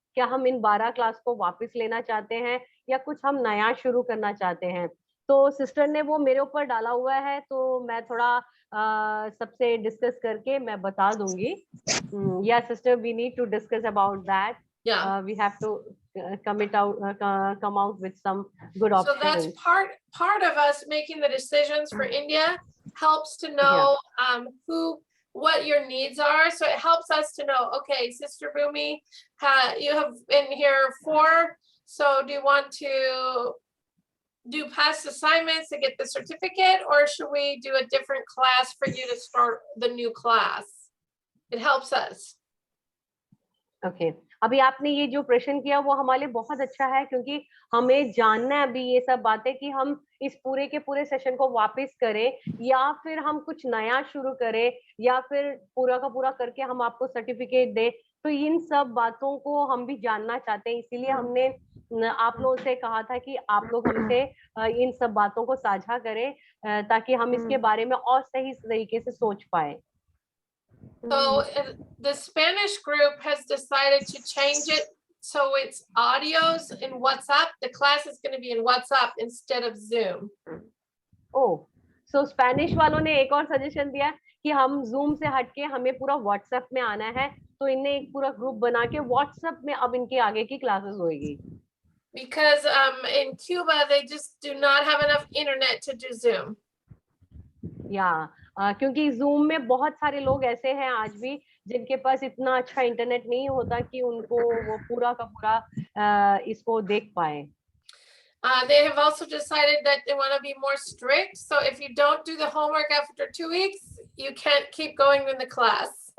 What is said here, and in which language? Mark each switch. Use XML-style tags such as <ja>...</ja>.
<hi>क्या हम इन 12 क्लास को वापस लेना चाहते हैं या कुछ हम नया शुरू करना चाहते हैं। तो सिस्टर ने वो मेरे ऊपर डाला हुआ है, तो मैं थोड़ा सबसे डिस्कस करके मैं बता दूंगी।</hi> <en>Yeah sister, we need to discuss about that. Yeah, we have to come out with some good options. So that's part of us making the decisions for India helps to know what your needs are. So it helps us to know, okay, Sister Bhumi, you have been here 4. So do you want to do past assignments to get the certificate, or should we do a different class for you to start the new class? It helps us. Okay.</en> <hi>अभी आपने ये जो प्रश्न किया वो हमारे लिए बहुत अच्छा है, क्योंकि हमें जानना है अभी ये सब बातें कि हम इस पूरे के पूरे सेशन को वापस करें या फिर हम कुछ नया शुरू करें या फिर पूरा का पूरा करके हम आपको सर्टिफिकेट दें। तो इन सब बातों को हम भी जानना चाहते हैं, इसीलिए हमने आप लोगों से कहा था कि आप लोग हमसे इन सब बातों को साझा करें ताकि हम इसके बारे में और सही तरीके से सोच पाए।</hi> <en>So the Spanish group has decided to change it so it's audios in WhatsApp. The class is going to be in WhatsApp instead of Zoom.</en> <hi>Oh, so Spanish वालों ने एक और सजेशन दिया कि हम Zoom से हटके हमें पूरा WhatsApp में आना है, तो इन्हें एक पूरा ग्रुप बना के WhatsApp में अब इनके आगे की क्लासेस होगी।</hi> <en>Because in Cuba they just do not have enough internet to do Zoom. Yeah.</en> <hi>क्योंकि जूम में बहुत सारे लोग ऐसे हैं आज भी जिनके पास इतना अच्छा इंटरनेट नहीं होता कि उनको वो पूरा का पूरा इसको देख पाए।</hi> <en>They have also decided that they want to be more strict. So if you don't do the homework after 2 weeks, you can't keep going in the class.</en>